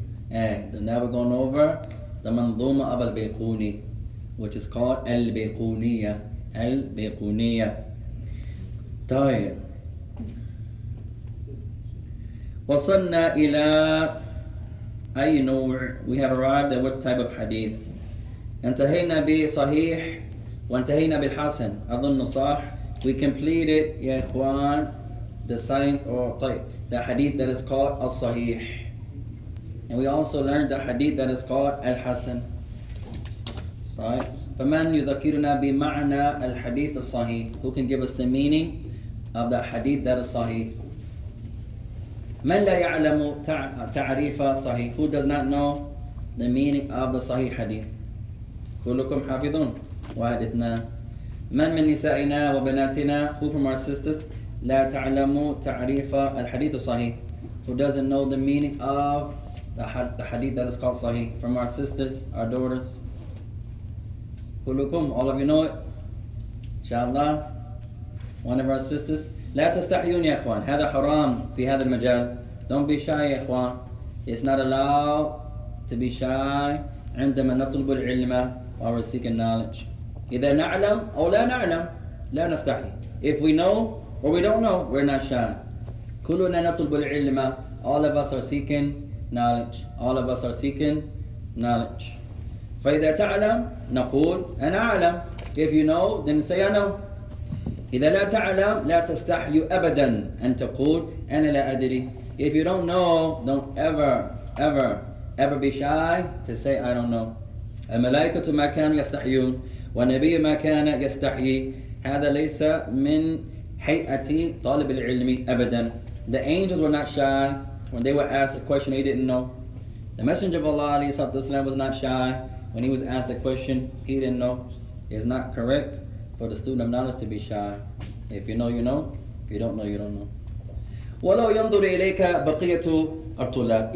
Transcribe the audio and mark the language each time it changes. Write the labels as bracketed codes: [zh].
[en] Now we're going over the منظومة of Al-Bayquni, which is called Al-Bayquuniyyah. [ar] Al-Bayquuniyyah. طيب. وصلنا إلى أي نوع? [en] We have arrived at what type of hadith? [ar] انتهينا بصحيح وانتهينا بالحسن. أظن صح. [en] We completed يا إخوان the science or طيب the hadith that is called Al-Sahih. And we also learned the hadith that is called Al-Hasan. Right? [ar] فمن يذكرنا بمعنى الحديث الصحيح? [en] Who can give us the meaning of the hadith that is sahih? [ar] من لا يعلم تعريف صحيح? [en] Who does not know the meaning of the sahih hadith? [ar] كلكم حافظون. واحد اثنان. من نسائنا وبناتنا? [en] Who from our sisters لا تعلم تعريف الحديث الصحيح? Who doesn't know the meaning of the hadith that is called sahih? From our sisters, our daughters. كلكم, all of you know it. Inshallah. One of our sisters. لا تستحيون يا إخوان. [ar] هذا حرام في هذا المجال. [en] Don't be shy يا إخوان. It's not allowed to be shy عندما نطلب العلم while we're seeking knowledge. [ar] إذا نعلم أو لا نعلم لا نستحي. [en] If we know or we don't know, we're not shy. [ar] كلنا نطلب العلم. [en] All of us are seeking knowledge. All of us are seeking knowledge. [ar] فإذا تعلم نقول أنا أعلم. [en] If you know, then say I know. [ar] إذا لا تعلم لا تستحي أبدا أن تقول أنا لا أدري. [en] If you don't know, don't ever be shy to say I don't know. [ar] الملائكة ما كانوا يستحيون والنبي ما كان يستحيي. هذا ليس من هيئة طالب العلم أبدا. [en] The angels were not shy when they were asked a question they didn't know. The Messenger of Allah ﷺ was not shy when he was asked a question he didn't know. It's not correct for the student of knowledge to be shy. If you know, you know. If you don't know, you don't know. [ar] وَلَوْ يَنْظُرِ إِلَيْكَ بَقِيَّةُ الطُّلَابِ.